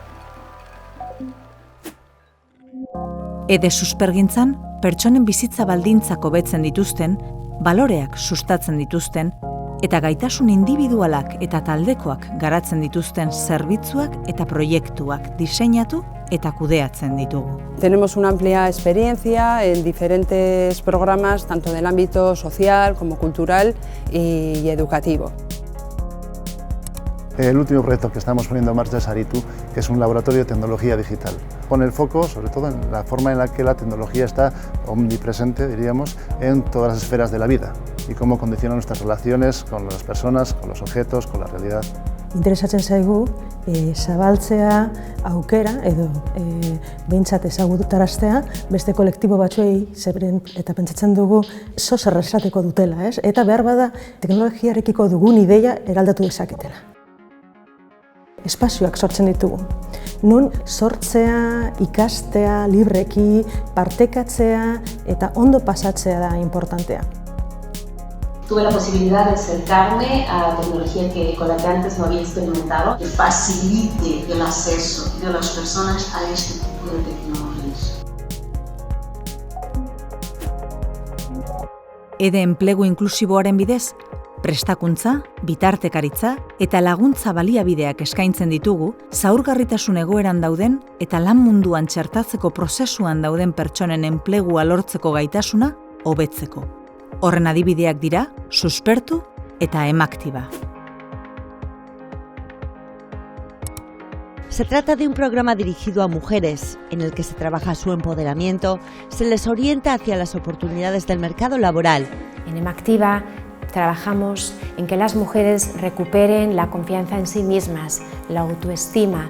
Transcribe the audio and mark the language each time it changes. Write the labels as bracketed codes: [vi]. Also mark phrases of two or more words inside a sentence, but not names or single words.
[eu] EDE suspergintzan, pertsonen bizitza baldintzak hobetzen dituzten, baloreak sustatzen dituzten, eta gaitasun individualak eta taldekoak garatzen dituzten zerbitzuak eta proiektuak diseinatu eta kudeatzen ditugu. [es] Tenemos una amplia experiencia en diferentes programas, tanto del ámbito social como cultural y educativo. El último proyecto que estamos poniendo en marcha es Aritu, que es un laboratorio de tecnología digital. Pone el foco, sobre todo, en la forma en la que la tecnología está omnipresente, diríamos, en todas las esferas de la vida y cómo condiciona nuestras relaciones con las personas, con los objetos, con la realidad. [eu] Interesatzen zaigu zabaltzea aukera edo behintzat ezagutaraztea beste kolektibo batzuei eta pentsatzen dugu zer esateko dutela, eta behar bada teknologiarekiko dugun ideia eraldatu dezaketela. Espazioak sortzen ditugu. Nun sortzea, ikastea, libreki, partekatzea eta ondo pasatzea da importantea. [es] Tuve la posibilidad de acercarme a tecnología con la que antes no había experimentado, que facilite el acceso de las personas a este tipo de tecnologías. [eu] EDE enplegu inklusiboaren bidez, prestakuntza, bitartekaritza eta laguntza baliabideak eskaintzen ditugu, zaurgarritasun egoeran dauden eta lan munduan txertatzeko prozesuan dauden pertsonen enplegua lortzeko gaitasuna hobetzeko. Horren adibideak dira, suspertu eta emaktiba. [es] Se trata de un programa dirigido a mujeres, en el que se trabaja su empoderamiento, se les orienta hacia las oportunidades del mercado laboral. En Emaktiva trabajamos en que las mujeres recuperen la confianza en sí mismas, la autoestima.